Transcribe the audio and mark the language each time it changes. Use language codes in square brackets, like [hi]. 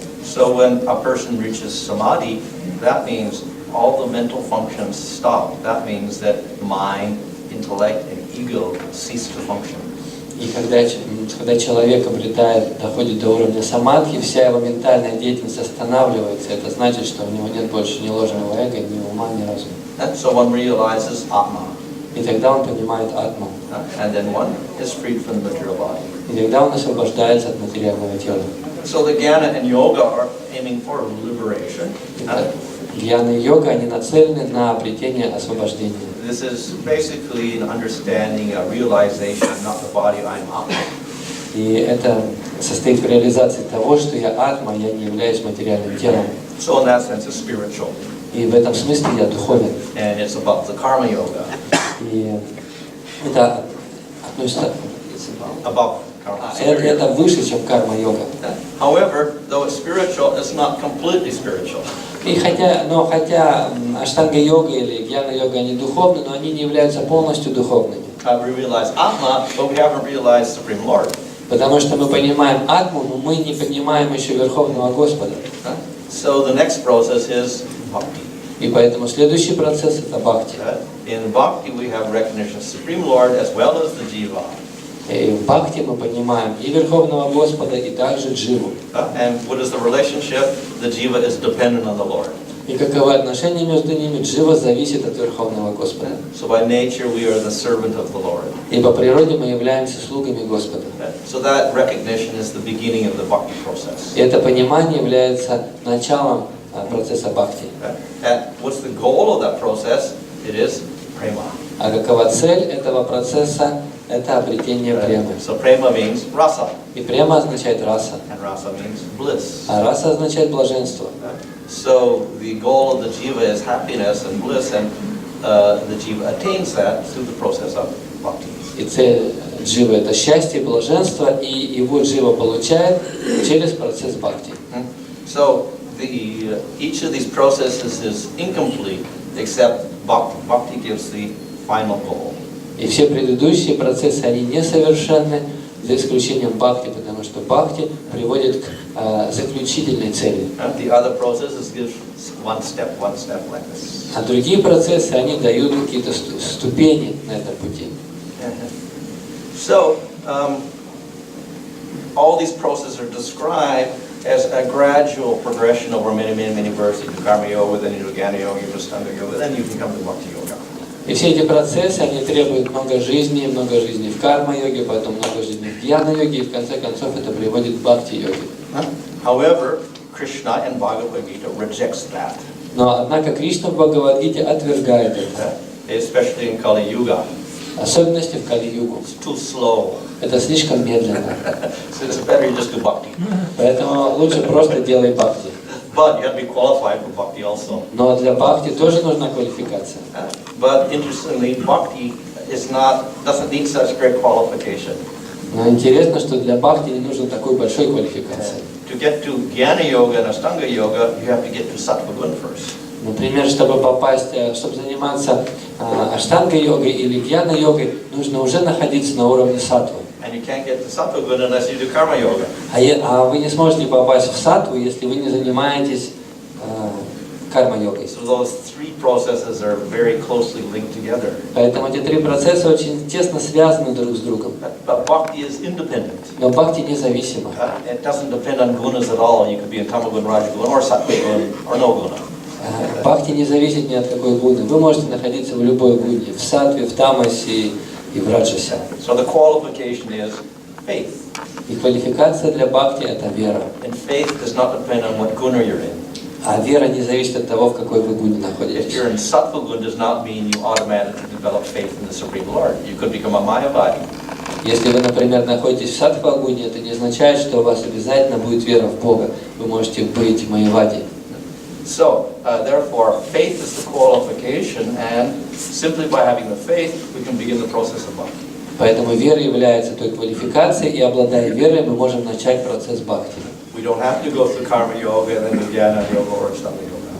[en] So when a person reaches samadhi, that means all the mental functions stop. That means that mind, intellect, and ego cease to function. [ru] И когда человек доходит до уровня самадхи, вся его ментальная деятельность останавливается. Это значит, что у него нет больше ни ложного эго, ни ума, ни разума. [en] And so one realizes atma. [ru] И тогда он понимает атму. [en] And then one is freed from the material body. [ru] И тогда он освобождается от материального тела. [en] So the jnana and yoga are aiming for liberation. [ru] Гьяна и йога, они нацелены на обретение освобождения. [en] This is basically an understanding, a realization, not the body, I'm atma. [ru] И это состоит в реализации того, что я атма, я не являюсь материальным телом. [en] So in that sense, it's spiritual. [ru] И в этом смысле я духовен. [en] And it's above the karma yoga. [ru] И это относится... [en] Above karma. [ru] Это выше, чем карма-йога. [en] However, though it's spiritual, it's not completely spiritual. [ru] И хотя аштанга-йога или гьяна-йога, они духовны, но они не являются полностью духовными. [en] We realize Atma, but we haven't realized Supreme Lord. [ru] Потому что мы понимаем атму, но мы не понимаем еще Верховного Господа. [en] So the next process is bhakti. [ru] И поэтому следующий процесс это бхакти. [en] In bhakti we have recognition of Supreme Lord as well as the jiva. [ru] И в бхакти мы понимаем и Верховного Господа, и также дживу. [en] And what is the relationship? The jiva is dependent on the Lord. [ru] И каковы отношения между ними? Джива зависит от Верховного Господа. [en] So by nature we are the servant of the Lord. [ru] И по природе мы являемся слугами Господа. [en] So that recognition is the beginning of the bhakti process. [ru] И это понимание является началом процесса бхакти. [en] And what's the goal of that process? It is prema. [ru] А какова цель этого процесса? Это обретение премы. [en] So prema means rasa. [ru] И према означает раса. [en] And rasa means bliss. [ru] А раса означает блаженство. [en] So the goal of the jiva is happiness and bliss, and the jiva attains that through the process of bhakti. [ru] И цель дживы это счастье, блаженство, и его джива получает через процесс бхакти. [en] So each of these processes is incomplete except bhakti. Bhakti gives the final goal. [ru] И все предыдущие процессы, они несовершенны, за исключением бхакти, потому что бхакти приводит к заключительной цели. [en] The other processes give one step like this. [ru] А другие процессы, они дают какие-то ступени на этом пути. [en] So, all these processes are described as a gradual progression over many verses. You do karma yoga, then you do jnana yoga, you do ashtanga yoga, then you can come to bhakti yoga. [ru] И все эти процессы, они требуют много жизни в карма-йоге, потом много жизни в гьяна-йоге, и в конце концов это приводит к бхакти-йоге. [en] However, Krishna in Bhagavad Gita rejects that. [ru] Но однако Кришна в Бхагавад-гите отвергает это. [en] Especially in Kali Yuga. [ru] Особенности в Кали-югу. [en] It's too slow. [ru] Это слишком медленно. [en] So it's better you just do bhakti. [ru] Поэтому лучше просто делай бхакти. [en] But you have to be qualified for bhakti also. [ru] Но для бхакти тоже нужна квалификация. [en] But interestingly, bhakti doesn't need such great qualification. [ru] Но интересно, что для бхакти не нужно такой большой квалификации. [en] To get to jnana yoga and ashtanga yoga, you have to get to sattva gun first. [ru] Например, чтобы заниматься аштанга-йогой или гьяна-йогой, нужно уже находиться на уровне саттвы. [en] And you can't get to sattva gun unless you do karma yoga. [ru] А вы не сможете попасть в саттву, если вы не занимаетесь карма-йогой. [en] So those three processes are very closely linked together. [ru] Поэтому эти три процесса очень тесно связаны друг с другом. [en] But bhakti is independent. [ru] Но бхакти независимо. [en] It doesn't depend on gunas at all. You could be in tamagun, rajagun, or sattvagun, or no guna. [ru] Бхакти не зависит ни от какой гуны. Вы можете находиться в любой гуне, в саттве, в тамасе и в раджасе. [en] So the qualification is faith. [ru] И квалификация для бхакти – это вера. [en] And faith does not depend on what guna you're in. [ru] А вера не зависит от того, в какой вы гуне [en] If [ru] находитесь. [en] you're in sattva gun, does not mean you automatically develop faith in the Supreme Lord. You could become a mayavadi. [ru] Если вы, например, находитесь в саттва-гуне, это не означает, что у вас обязательно будет вера в Бога. Вы можете быть майявади. [en] So, therefore, faith is the qualification, and simply by having the faith, we can begin the process of bhakti. [ru] Поэтому вера является той квалификацией, и обладая верой, мы можем начать процесс бхакти. [en] We don't have to go through karma yoga and then do jnana yoga or ashtanga yoga.